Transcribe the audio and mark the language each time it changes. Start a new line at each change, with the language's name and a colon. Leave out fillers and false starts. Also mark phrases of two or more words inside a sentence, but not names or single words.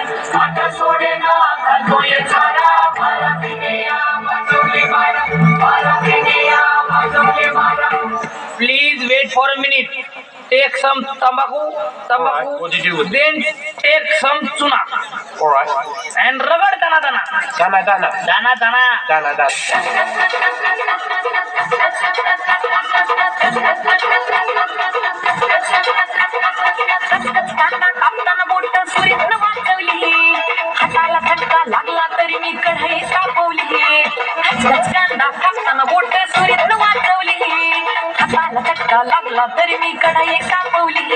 Marathi: आता सोडेना घालतोय झाडा मारा पिंडिया वाजवले मारा मारा पिंडिया वाजवले मारा.
English: Please wait for a minute. Take some तंबाखू then take some चुना. Alright.
Marathi: and रगड दाना दाना दाना, दाना. दाना दाना. दाना, दाना. कापताना बोट सुरीतनं वाजवली, हाताला धक्का लागला तरी मी कढई कापवली. कांदा कापताना बोट सुरीतनं वाजवली, हाताला धक्का लागला तरी मी कढई कापवली.